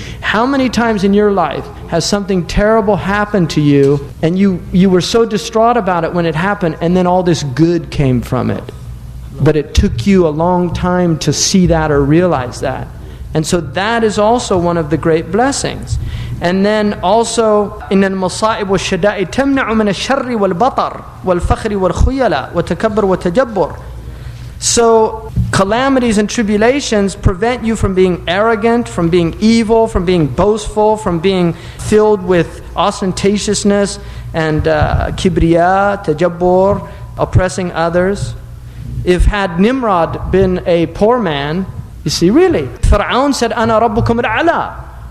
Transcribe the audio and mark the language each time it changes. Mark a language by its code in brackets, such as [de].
[en] How many times in your life has something terrible happened to you, and you were so distraught about it when it happened, and then all this good came from it? But it took you a long time to see that or realize that. And so that is also one of the great blessings. And then also, [ar] إن المصائب والشدائد تمنع من الشر والبطر والفخر والخيلاء وتكبر وتجبر. [en] So calamities and tribulations prevent you from being arrogant, from being evil, from being boastful, from being filled with ostentatiousness and kibriya, tajabbur, oppressing others. If had Nimrod been a poor man, you see, really, Fir'aun said, [ar] "Ana rabbukum al-a'la."